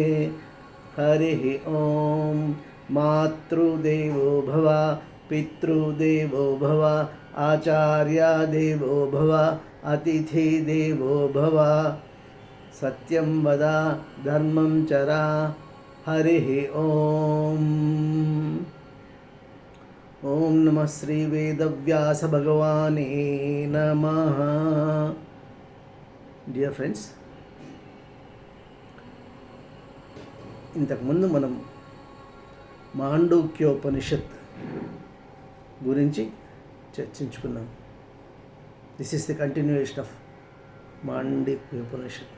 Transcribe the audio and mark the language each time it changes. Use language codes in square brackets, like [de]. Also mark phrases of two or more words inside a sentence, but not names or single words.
[sa] हरिः ॐ मातृदेवो भव पितृदेवो भव आचार्यदेवो भव अतिथिदेवो भव सत्यं वद धर्मं चर। हरिः ॐ ॐ नमः श्रीवेदव्यासभगवाने नमः। [en] Dear friends, [te] ఇంతకుముందు మనం మాండూక్యోపనిషత్ గురించి చర్చించుకున్నాం. [en] This is the continuation of Mandukyopanishat.